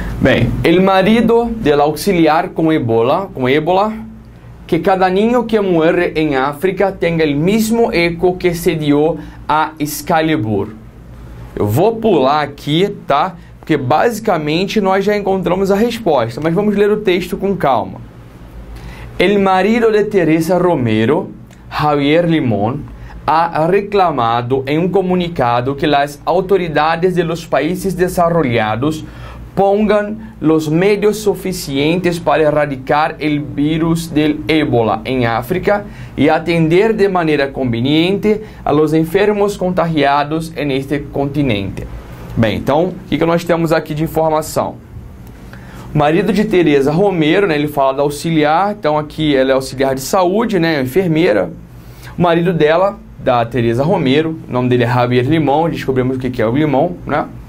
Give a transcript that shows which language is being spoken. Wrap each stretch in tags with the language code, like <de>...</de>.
<pt>Bem,</pt> <es>el marido del auxiliar com ébola, que cada niño que muere en África tenga el mismo eco que se dio a Excalibur.</es> <pt>Eu vou pular aqui, tá? Porque basicamente nós já encontramos a resposta, mas vamos ler o texto com calma.</pt> <es>El marido de Teresa Romero, Javier Limón, ha reclamado en un comunicado que las autoridades de los países desarrollados pongan los medios suficientes para erradicar el virus del ébola en África y atender de manera conveniente a los enfermos contagiados en este continente.</es> <pt>Bem, então, o que nós temos aqui de informação? O marido de Teresa Romero, né, ele fala da auxiliar, então aqui ela é auxiliar de saúde, né, enfermeira. O marido dela, da Teresa Romero, o nome dele é Javier Limón, descobrimos o que é o Limón, né?</pt>